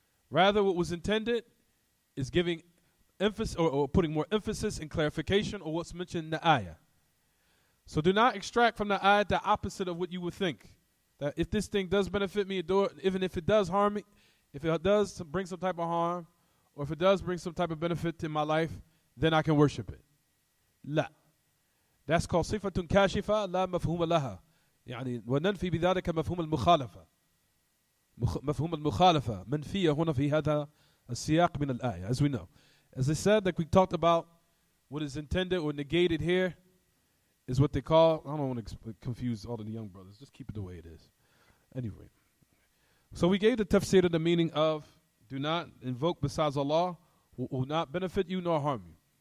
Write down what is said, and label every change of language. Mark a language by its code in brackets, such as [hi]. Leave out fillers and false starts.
[en] Rather, what was intended is giving emphasis or putting more emphasis and clarification on what's mentioned in the ayah. So do not extract from the ayah the opposite of what you would think. That if this thing does benefit me, even if it does harm me, if it does bring some type of harm, or if it does bring some type of benefit in my life, then I can worship it. [ar] La. [en] That's called [ar] صفة كاشفة لا مفهوم لها. يعني وننفي بذلك مفهوم المخالفة. مفهوم المخالفة منفية هنا في هذا السياق من الآية, [en] as we know. As I said, like we talked about, what is intended or negated here is what they call, I don't want to confuse all of the young brothers, just keep it the way it is. Anyway, so we gave the tafsir of the meaning of do not invoke besides Allah who will not benefit you nor harm you.